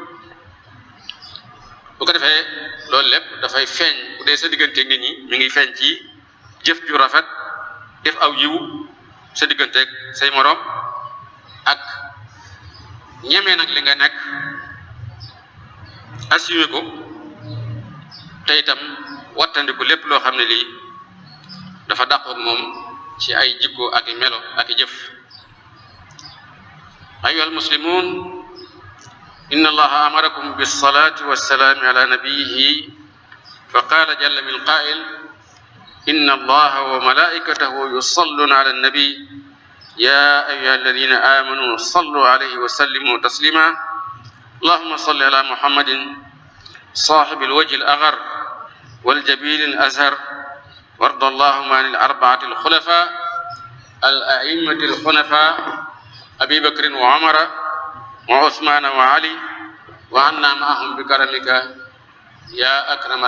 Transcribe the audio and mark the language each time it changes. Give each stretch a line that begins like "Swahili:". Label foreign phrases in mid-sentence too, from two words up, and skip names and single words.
Wolof: bu ko defee loolu lépp dafay feeñ bu dee sa digganteeg nit ñi mi ngi feeñ ci jëf ju rafet def aw yiwu sa digganteeg say moroom ak ñemee nag li nga nekk assumer ko te itam wattandiku lépp loo xam ne lii dafa dàqoog moom ci ay jikko ak i melo ak i jëf
Arabic: ayyuha almuslimun inna allaha amarakum bis-salati was-salami ala nabiyyihi fa qala jalla min qa'il inna allaha wa malaikatahu yusalluna ala an-nabi ya ayyuha alladhina amanu sallu alayhi wa sallimu taslima allahumma salli على محمد صاحب الوجه الأغر والجبين الأزهر وارض اللهم عن الأربعة الخلفاء الأئمة الحنفاء أبي بكر وعمر وعثمان وعلي وعنا معهم بكرمك يا أكرم